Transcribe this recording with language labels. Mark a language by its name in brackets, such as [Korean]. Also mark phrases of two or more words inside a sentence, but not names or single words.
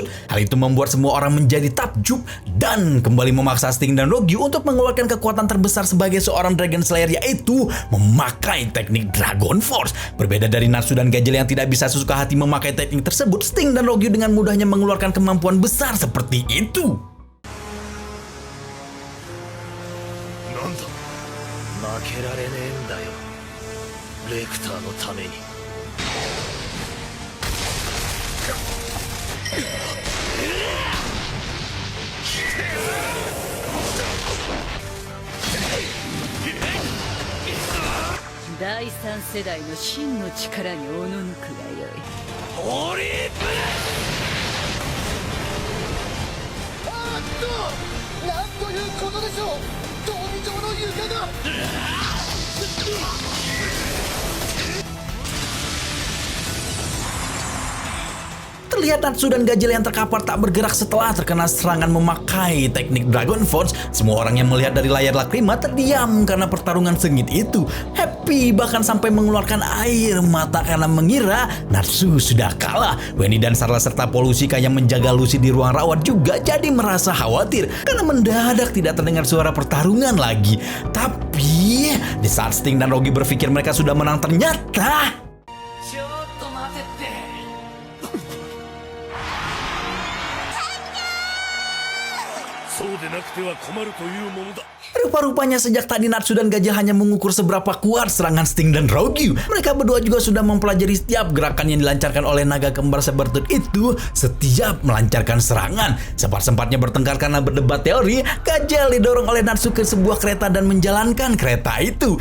[Indonesian] Hal itu membuat semua orang menjadi takjub dan kembali memaksa Sting dan Rogi untuk mengeluarkan kekuatan terbesar sebagai seorang Dragon Slayer, yaitu memakai teknik Dragon Force. Berbeda dari Natsu dan Gajel yang tidak bisa sesuka hati memakai teknik tersebut, Sting dan Rogi dengan mudahnya mengeluarkan kemampuan besar seperti itu. [Japanese] 負けられねえんだよ、レクターのために。第三世代の真の力におののくがよい。オリーブなんということでしょう。闘技場の床が [Indonesian] Terlihat Natsu dan Gajel yang terkapar tak bergerak setelah terkena serangan memakai teknik Dragon Force. Semua orang yang melihat dari layar lakrima terdiam karena pertarungan sengit itu. Happy bahkan sampai mengeluarkan air mata karena mengira Natsu sudah kalah. Wendy dan Sarla serta Polushika yang menjaga Lucy di ruang rawat juga jadi merasa khawatir karena mendadak tidak terdengar suara pertarungan lagi. Tapi di saat Sting dan Rogi berpikir mereka sudah menang, ternyata [Japanese] そうでなくては困るというものだ。 [Indonesian] Rupa-rupanya sejak tadi Natsu dan Gajel hanya mengukur seberapa kuat serangan Sting dan Rogi. Mereka berdua juga sudah mempelajari setiap gerakan yang dilancarkan oleh naga kembar Sabertooth itu setiap melancarkan serangan. Sempat-sempatnya bertengkar karena berdebat teori, Gajel didorong oleh Natsu ke sebuah kereta dan menjalankan kereta itu.